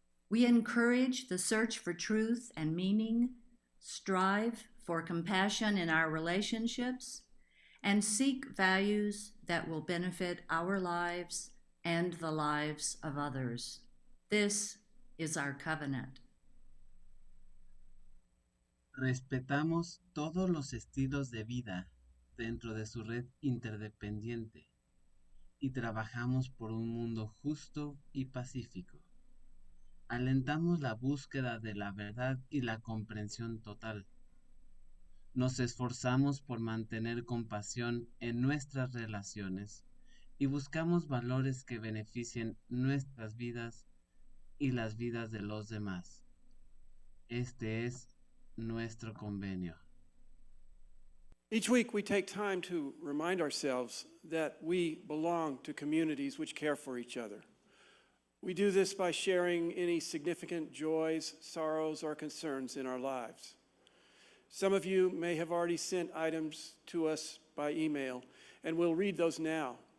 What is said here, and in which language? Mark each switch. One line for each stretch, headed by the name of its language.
English: We encourage the search for truth and meaning, strive for compassion in our relationships, and seek values that will benefit our lives and the lives of others. This is our covenant.
Spanish: Respetamos todos los estilos de vida dentro de su red interdependiente y trabajamos por un mundo justo y pacífico. Alentamos la búsqueda de la verdad y la comprensión total. Nos esforzamos por mantener compasión en nuestras relaciones y buscamos valores que beneficien nuestras vidas y las vidas de los demás. Este es nuestro convenio.
English: Each week we take time to remind ourselves that we belong to communities which care for each other. We do this by sharing any significant joys, sorrows, or concerns in our lives. Some of you may have already sent items to us by email, and we'll read those now.